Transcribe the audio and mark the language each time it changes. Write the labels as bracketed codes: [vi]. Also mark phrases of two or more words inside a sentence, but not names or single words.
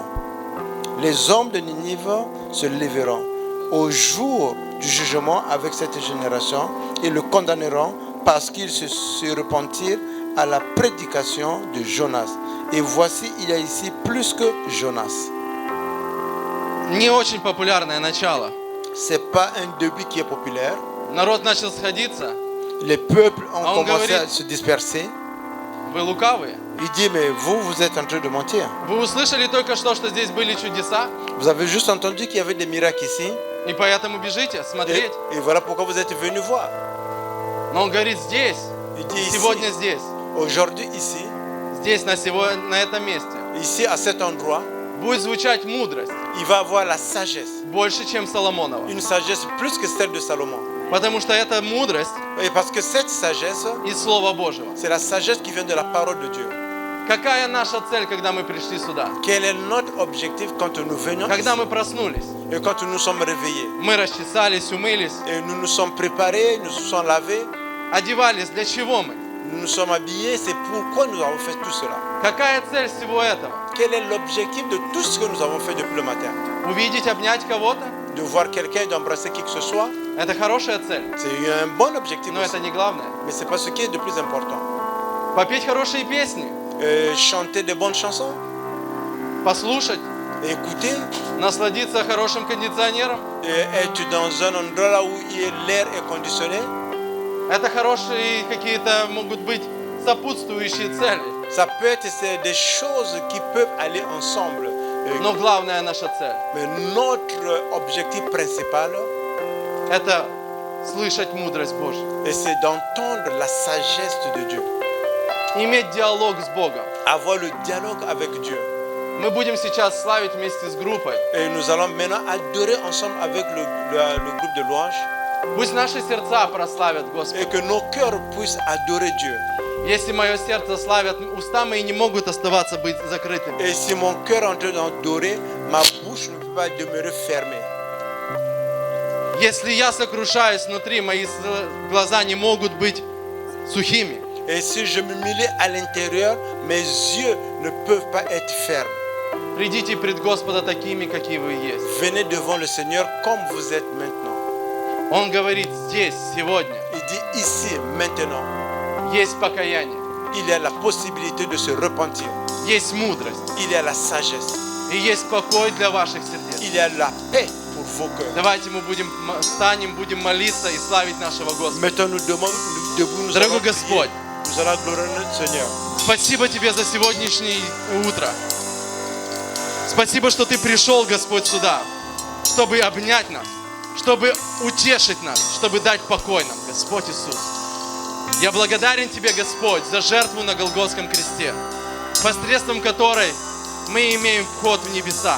[fr] Les hommes de Ninive se lèveront au jour du jugement avec cette génération et le condamneront parce qu'ils se repentirent à la prédication de Jonas. Et voici, il y a ici plus que Jonas. [ru] Не очень популярное начало. [fr] C'est pas un début qui est populaire. [ru] Народ начал сходиться. [fr] Les peuples ont commencé [ru] говорит, [fr] à se disperser. [ru] Вы лукавые. [fr] Il dit, mais vous êtes en train de mentir. [ru] Вы услышали только что здесь были чудеса, [fr] Vous avez juste entendu qu'il y avait des miracles ici. [ru] и поэтому бежите смотреть. [fr] Et voilà pourquoi vous êtes venus voir. [ru] Но он говорит здесь, [fr] Il dit ici, [ru] сегодня здесь, [fr] aujourd'hui ici, [ru] здесь на этом месте [fr] ici à cet endroit, [ru] будет звучать мудрость [fr] il va avoir la sagesse. [ru] больше, чем Соломонова. [fr] Une sagesse plus que celle de Salomon. [ru] Потому что эта мудрость [fr] Et parce que cette sagesse, [ru] из Слова Божьего. [fr] c'est la sagesse qui vient de la parole de Dieu. [ru] Какая наша цель, когда мы пришли сюда? [fr] Quel est notre objectif quand nous venons [ru] Когда [fr] ici? [ru] мы проснулись, [fr] Et quand nous nous sommes réveillés. [ru] мы расчесались, умылись, [fr] Et nous nous sommes préparés, nous nous sommes lavés, [ru] одевались. Для чего мы? [fr] nous nous sommes habillés. C'est pourquoi nous avons fait tout cela. [ru] Какая цель всего этого? [fr] Quel est l'objectif de tout ce que nous avons fait depuis le matin? [ru] Увидеть, обнять кого-то? [fr] De voir quelqu'un, d'embrasser qui que ce soit. [ru] Это хорошая цель, [fr] C'est un bon objectif [ru] но [fr] aussi. [ru] это не главное. [fr] Mais ce n'est pas ce qui est de plus important. [ru] Попеть хорошие песни, [fr] Chanter de bonnes chansons, [ru] послушать, [fr] écouter, [ru] насладиться хорошим кондиционером. [fr] être dans un endroit là où l'air est conditionné. [ru] Это хорошие какие-то могут быть сопутствующие цели. [fr] Ça peut être des choses qui peuvent aller ensemble. [ru] Но главная наша цель [fr] Mais notre objectif principal, – [ru] это слышать мудрость Божью. [fr] c'est d'entendre la sagesse de Dieu. [ru] Иметь диалог с Богом. [fr] Avoir le dialogue avec Dieu. [ru] Мы будем сейчас славить вместе с группой. [fr] Et nous allons maintenant adorer ensemble avec le groupe de louanges. [ru] Пусть наши сердца прославят [fr] Et [ru] Господа. [fr] que nos cœurs puissent adorer Dieu. [ru] Если мое сердце славят, уста мои не могут оставаться быть закрытыми. [fr] Et si mon cœur est en train d'adorer, ma bouche ne peut pas demeurer fermée. [ru] Если я сокрушаюсь внутри, мои глаза не могут быть сухими. [fr] Et si je m'humilie à l'intérieur, mes yeux ne peuvent pas être fermes. [ru] Придите пред Господа такими, какие вы есть. [fr] Venez devant le Seigneur comme vous êtes maintenant. [ru] Он говорит здесь, сегодня, [fr] Il dit ici, maintenant, [ru] есть покаяние, [fr] il y a la possibilité de se repentir. [ru] есть мудрость [fr] Il y a la sagesse. [ru] и есть покой для ваших сердец. [fr] Il y a la paix pour vos cœurs. [ru] Давайте мы встанем, будем молиться и славить нашего Господа. [fr] Maintenant, nous demandons debout, nous [ru] Дорогой [fr] allons prier. [ru] Господь, [fr] Nous allons glorifier notre Seigneur. [ru] спасибо Тебе за сегодняшнее утро. Спасибо, что Ты пришел, Господь, сюда, чтобы обнять нас, чтобы утешить нас, чтобы дать покой нам, Господь Иисус. Я благодарен Тебе, Господь, за жертву на Голгофском кресте, посредством которой мы имеем вход в небеса.